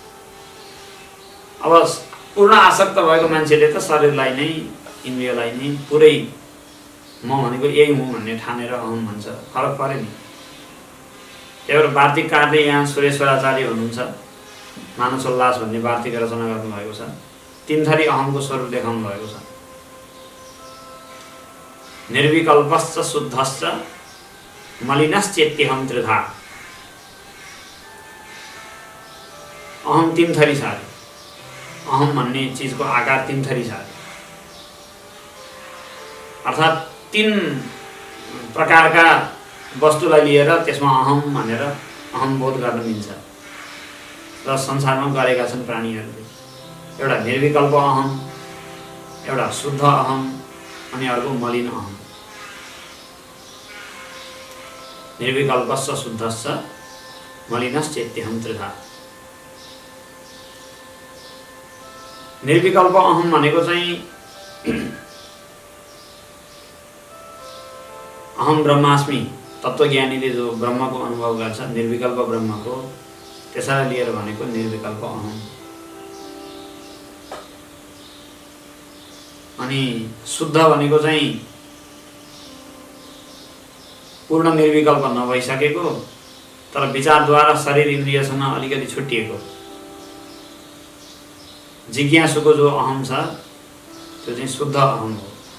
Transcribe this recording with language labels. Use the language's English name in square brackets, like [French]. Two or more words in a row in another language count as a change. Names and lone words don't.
[Nepali] अब पूर्ण आसक्त भएको मान्छेले त शरीरलाई नै, इन्द्रियलाई नै पुरै म भनेको यही हुँ भन्ने ठानेर अहम भन्छ। फरक पऱ्यो नि। एउटा वार्तिक कारले यहाँ सुरेश्वराचार्य हुनुहुन्छ, मानसोल्लास भन्ने वार्तिक रचना गर्नुभएको छ। 3 थरी अहमको स्वरूप देखाउनु भएको छ। [Sanskrit] निर्विकल्पश्च शुद्धश्च मलिनश्चेत्यहम त्रिधा। [Nepali] अहम 3 थरी छ। अहम भन्ने चिजको आकार 3 थरी छ, अर्थात् 3 प्रकारका वस्तुलाई लिएर त्यसमा अहम भनेर अहम बोध गर्न मिल्छ र संसारमा गरेका छन् प्राणीहरूले। एउटा निर्विकल्प अहम, एउटा शुद्ध अहम अनि अर्को मलिन अहम। [Sanskrit] निर्विकल्पश्च शुद्धश्च मलिनश्चेत्यहम त्रिधा। [Nepali] निर्विकल्प अहम भनेको चाहिँ [Sanskrit] अहम ब्रह्मास्मि [Nepali] तत्त्वज्ञानीले जो ब्रह्मको अनुभव गर्छ, निर्विकल्प ब्रह्मको, त्यसलाई लिएर भनेको निर्विकल्प अहम। अनि शुद्ध भनेको चाहिँ पूर्ण निर्विकल्प नभइसकेको तर विचारद्वारा शरीर इन्द्रियसँग अलिकति छुट्टिएको जिज्ञासुको जो अहम छ त्यो चाहिँ शुद्ध अहम हो।